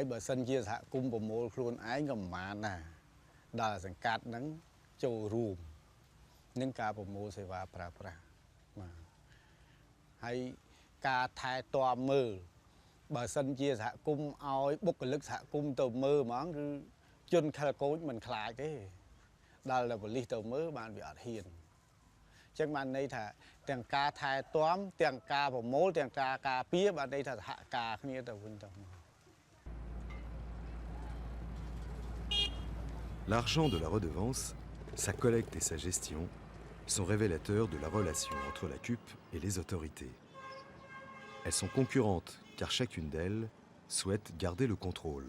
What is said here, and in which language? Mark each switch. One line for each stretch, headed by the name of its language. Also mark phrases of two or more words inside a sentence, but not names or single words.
Khmer: បើសិនជាសហគមន៍ប្រមូលខ្លួនឯងក៏មិនបានដែរដល់សង្កាត់ហ្នឹងចូលរួមនឹងការប្រមូលសេវាប្រើប្រាស់បាទហើយការថែទាំមើលបើសិនជាសហគមន៍ឲ្យបុគ្គលិកសហគមន៍ទៅមើលហ្មងគឺជនខិលខូចមិនខ្លាចទេដល់តែប៉ូលីសទៅមើលបានវាអត់ហ៊ានអញ្ចឹងបានន័យថាទាំងការថែទាំទាំងការប្រមូលទាំងការការពារបានន័យថាសហការគ្នាទៅវិញទៅមក
French: L'argent de la redevance, sa collecte et sa gestion sont révélateurs de la relation entre la CUP et les autorités. Elles sont concurrentes car chacune d'elles souhaite garder le contrôle.